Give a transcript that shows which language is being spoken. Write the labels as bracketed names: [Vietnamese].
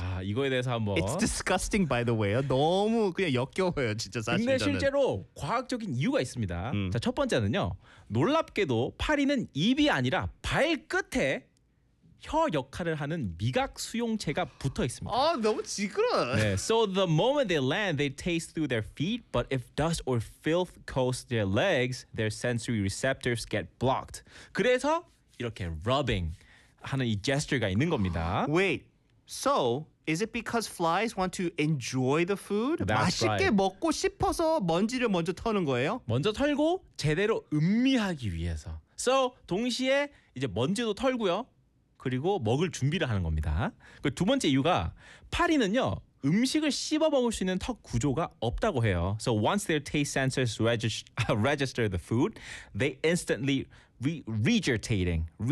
[Korean] 아 이거에 대해서 한번 [English] It's disgusting by the way. [Korean] 너무 그냥 역겨워요 진짜 사실 근데 실제로 과학적인 이유가 있습니다. 자, 첫 번째는요 놀랍게도 파리는 입이 아니라 발끝에 혀 역할을 하는 미각 수용체가 붙어 있습니다. 아 너무 지그러워. [English] 네, so the moment they land, they taste through their feet, but if dust or filth coats their legs, their sensory receptors get blocked. [Korean] 그래서 이렇게 rubbing 하는 이 제스처가 있는 겁니다. [English] Wait, so is it because flies want to enjoy the food? That's [Korean] 맛있게 [English] right. [Korean] 먹고 싶어서 먼지를 먼저 털는 거예요? 먼저 털고 제대로 음미하기 위해서. So 동시에 이제 먼지도 털고요. 그리고 먹을 준비를 하는 겁니다. 그 두 번째 이유가 파리는요. 음식을 씹어 먹을 수 있는 턱 구조가 없다고 해요. [English] So once their taste sensors register the food, they instantly regurgitating.